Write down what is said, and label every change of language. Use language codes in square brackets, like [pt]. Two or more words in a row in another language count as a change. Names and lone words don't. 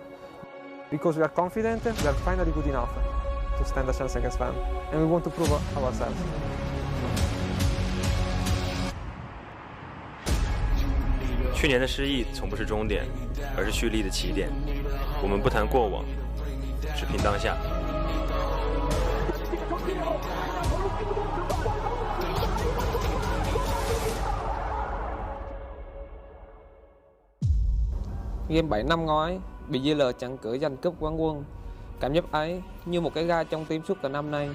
[en] Because we are confident we are finally good enough to stand a chance against them, and we want to prove ourselves. [zh] 去年的失意从不是终点，而是蓄力的起点。我们不谈过往，只拼当下。 [vi] Game 7 năm ngoái, bị JL chặn cửa giành cúp quán quân. Cảm giác ấy như một cái gai trong tim suốt cả năm nay.